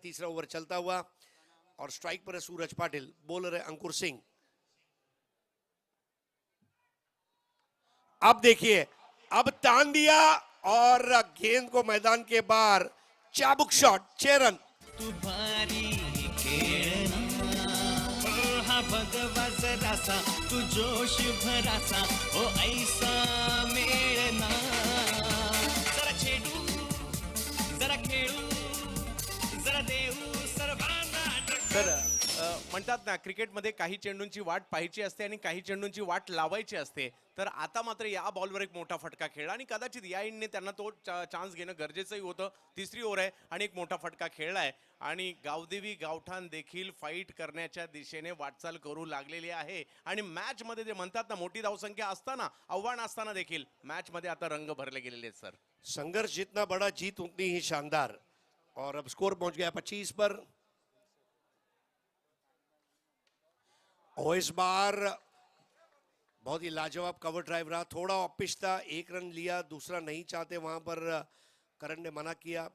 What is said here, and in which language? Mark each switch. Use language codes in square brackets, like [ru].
[hi] तीसरा ओवर चलता हुआ और स्ट्राइक पर है सूरज पाटिल, बॉलर है अंकुर सिंह. अब देखिए, अब तान दिया और गेंद को मैदान के बाहर, चाबुक शॉट, 6 रन. [mr] तू भारी खेळना हा भगवा जरासा तू जोश भरासा ओ ऐसा मेळना जरा छेडू जरा खेळू जरा देऊ सर्वांना तर म्हणतात ना क्रिकेटमध्ये काही चेंडूंची वाट पाहायची असते आणि काही चेंडूंची वाट लावायची असते. तर आता मात्र या बॉलवर एक मोठा फटका खेळला आणि कदाचित या इनने त्यांना तो चान्स घेणं गरजेचंही होतं. तिसरी ओव्हर आहे आणि एक मोठा फटका खेळलाय आणि गावदेवी गावठाण देखील फाईट करण्याच्या दिशेने वाटचाल करू लागलेली आहे. आणि मॅच मध्ये जे म्हणतात ना मोठी धावसंख्या असताना, आव्हान असताना देखील मॅच मध्ये आता रंग भरले गेलेले आहेत सर. [hi] संघर्ष जितना बड़ा, जीत उतनी ही शानदार. और अब स्कोर पहुंच गया 25 पर. और इस बार बहुत ही लाजवाब कवर ड्राइव रहा, थोड़ा ऑपिश था, 1 रन लिया, दूसरा नहीं चाहते वहां पर करण ने मना किया.